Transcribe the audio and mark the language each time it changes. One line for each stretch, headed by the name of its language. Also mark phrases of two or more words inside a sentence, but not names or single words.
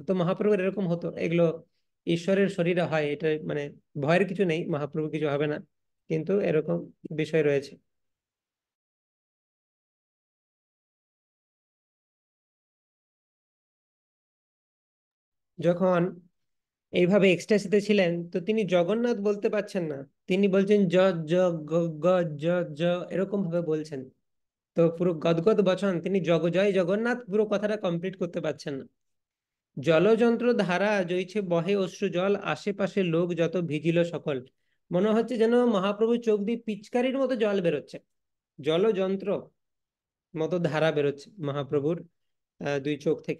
Bangla: তো মহাপ্রভুর এরকম হতো, এগুলো ঈশ্বরের শরীরে হয়, এটা মানে ভয়ের কিছু নেই, মহাপ্রভু কিছু হবে না, কিন্তু এরকম বিষয় রয়েছে। যখন এইভাবে এক্সট্যাসিতে ছিলেন, তো তিনি জগন্নাথ বলতে পারছেন না, তিনি বলছেন জ জ গ গ জ জ, এরকম ভাবে বলছেন। তো পুরো গদগদ বচন, তিনি জয় জগন্নাথ পুরো কথাটা কমপ্লিট করতে পারছেন না। জলযন্ত্র ধারা জইছে বহে অশ্রু জল, আশেপাশে লোক যত ভিজিল সকল। মনে হচ্ছে যেন মহাপ্রভুর চোখ দিয়ে পিচকারির মতো জল বেরোচ্ছে, জলযন্ত্র মতো ধারা বেরোচ্ছে মহাপ্রভুর দুই চোখ থেকে।